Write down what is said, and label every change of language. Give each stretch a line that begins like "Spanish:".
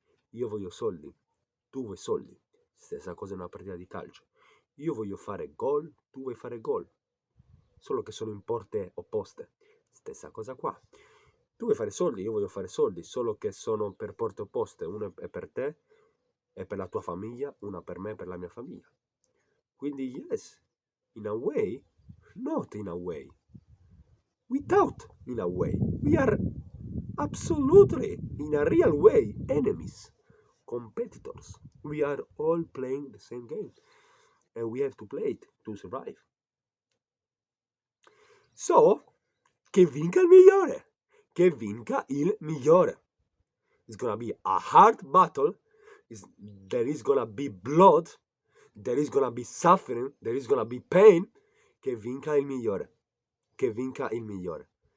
Italian: Io voglio soldi, tu vuoi soldi. Stessa cosa in una partita di calcio. Io voglio fare gol, tu vuoi fare gol. Solo che sono in porte opposte. Stessa cosa qua. Tu vuoi fare soldi, io voglio fare soldi, solo che sono per porte opposte. Una è per te e per la tua famiglia, una per me e per la mia famiglia.
English: Quindi yes, in a way, not in a way. Without in a way. We are absolutely, in a real way, enemies, competitors. We are all playing the same game and we have to play it to survive.
Italian: So, che vinca il migliore. Che vinca il migliore.
English: It's gonna be a hard battle. There is gonna be blood. There is gonna be suffering. There is gonna be pain.
Italian: Che vinca il migliore. Che vinca il migliore.